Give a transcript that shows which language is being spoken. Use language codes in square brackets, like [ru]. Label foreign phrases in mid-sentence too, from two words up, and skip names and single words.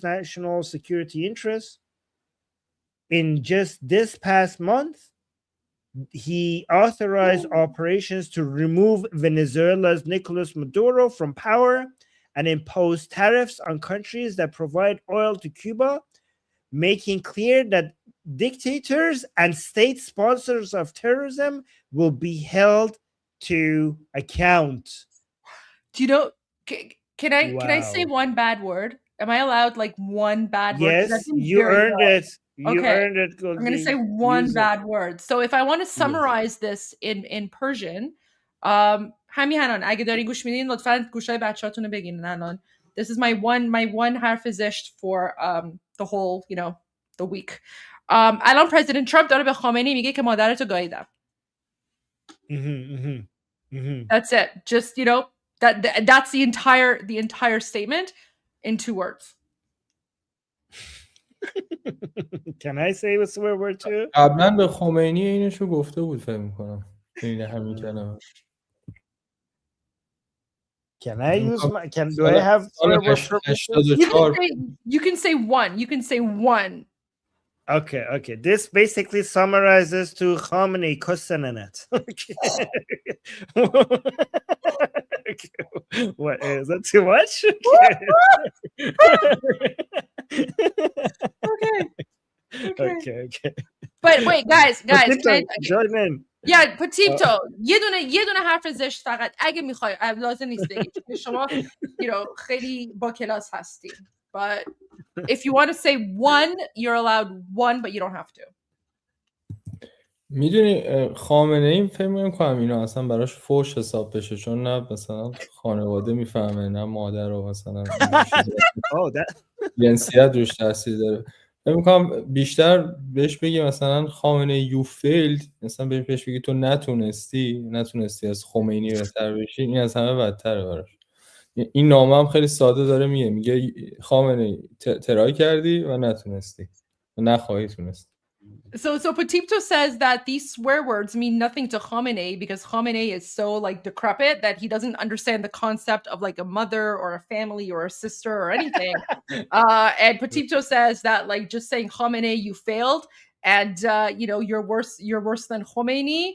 [en] national security interests. In just this past month, he authorized operations to remove Venezuela's Nicolas Maduro from power and impose tariffs on countries that provide oil to Cuba, making clear that dictators and state sponsors of terrorism will be held to account. Do you know? Can I say one bad word? Am I allowed one bad word? Yes, you earned it. You earned it. I'm going to say one bad word. So if I want to summarize this in Persian, [fa] همین الان اگه داری گوش میدین لطفاً گوشای بچه‌هاتون رو بگیرین الان. [en] This is my one [fa] حرف زشت [en] for the whole, the week. [fa] الان President Trump dاره به خامنه‌ای میگه که مادرتو گاییدم. [en] That's it. Just, that's the entire statement in 2 words. Can I say a swear word too? [fa] قبلا به خمینی اینشو گفته بود فکر می‌کنم. این همین کلمه. [en] Can I use do I have swear word? You can say one. You can say one. Okay. This basically summarizes to Khamenei Kosenanet. Okay. What is that too much? Okay. But wait, guys, join in. Yeah, Petito, [fa] یه دونه حرف زشت فقط اگه میخوای لازم نیست بگی چون شما خیلی با کلاس هستی. [en] But if you want to say one, you're allowed one, but you don't have to. [fa] میدونی خامنه ای فکر می‌کنم اینا اصلا براش فوش حساب بشه، چون نه مثلا خانواده میفهمه نه مادر و مثلا جنسیت روش تاثیر داره. فکر می‌کنم بیشتر بهش بگی مثلا خامنه [en] you failed, [fa] مثلا بهش بگی تو نتونستی از خمینی بهتر بشی، این از همه بدتره براش. این نامه هم خیلی ساده داره میگه خامنه ترای کردی و نتونستی و نخواهی تونست. [en] So Potipto says that these swear words mean nothing to Khamenei because Khamenei is so like decrepit that he doesn't understand the concept of like a mother or a family or a sister or anything. And Potipto says that like just saying Khamenei, you failed, and you're worse than Khomeini.